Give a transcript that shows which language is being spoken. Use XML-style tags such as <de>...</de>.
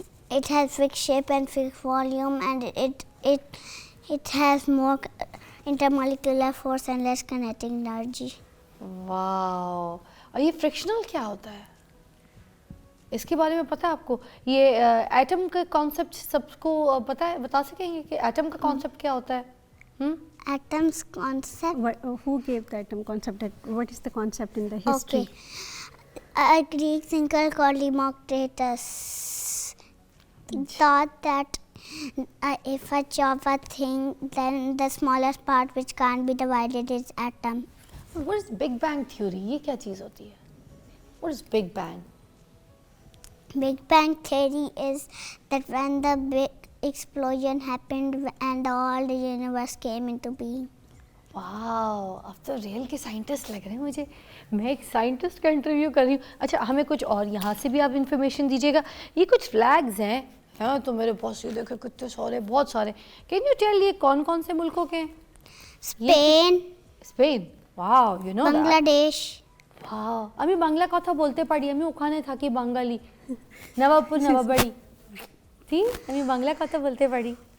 <en>It has fixed shape and fixed volume, and it has more intermolecular force and less kinetic energy.</en> <hi>वाह, और ये frictional क्या होता है, इसके बारे में पता है आपको? ये एटम का कॉन्सेप्ट सबको पता है, बता सकेंगे कि एटम का कॉन्सेप्ट क्या होता है?</hi> <en>Atoms concept. Who gave the atom concept? What is the concept in the history? Okay. A Greek thinker called Democritus thought that if a of a thing, then the smallest part which can't be divided is atom. What is Big Bang theory?</en> <hi>ये क्या चीज़ होती है?</hi> <en>What is Big Bang? Big Bang theory is that when the big explosion happened and all the universe came into being.</en> <hi>वाह, अब तो real के scientist लग रहे हैं मुझे। मैं एक साइंटिस्ट का इंटरव्यू कर रही हूँ। अच्छा, हमें कुछ और यहाँ से भी आप इंफॉर्मेशन दीजिएगा। ये कुछ फ्लैग्स हैं, हाँ, तो मेरे पास ये देखो कितने सारे, बहुत सारे।</hi> <en>can you tell</en> <hi>ये कौन कौन से मुल्कों के हैं?</hi> <en>Spain,</en> <hi>स्पेन, वाह,</hi> <en>you know Bangladesh,</en> <bn>वाह, আমি বাংলা কথা বলতে পারি, আমি ওখানে থাকি বাঙালি, নবাবপুর নবাবাড়ি, ঠিক, আমি বাংলা কথা বলতে পারি।</bn>